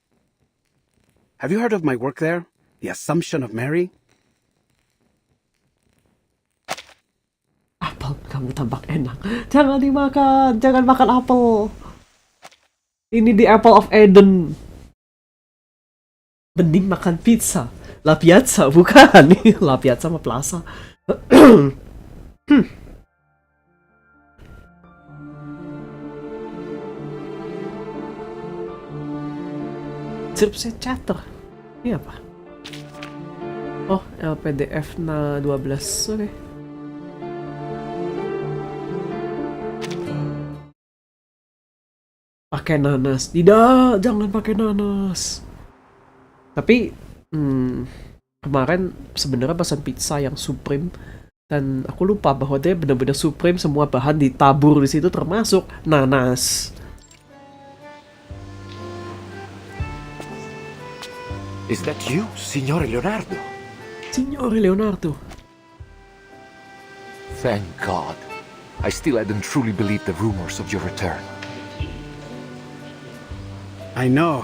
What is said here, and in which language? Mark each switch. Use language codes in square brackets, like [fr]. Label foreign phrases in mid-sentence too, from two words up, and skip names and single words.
[en] Have you heard of my work there? The Assumption of Mary? [id] tambak enak. Jangan dimakan, jangan makan apel. Ini di Apple of Eden. Mending makan pizza. La Piazza, bukan. La Piazza sama Plaza. [en] Chipset chatter. [id] Ini apa? Oh, LPDF 12. Oke. Pakai nanas. Tidak, jangan pakai nanas. Tapi kemarin sebenarnya pesan pizza yang supreme dan aku lupa bahwa dia benar-benar supreme, semua bahan ditabur di situ termasuk nanas. [en] Is that you, Signore Leonardo? Signore Leonardo. Thank God. I still hadn't truly believed the rumors of your return. I know.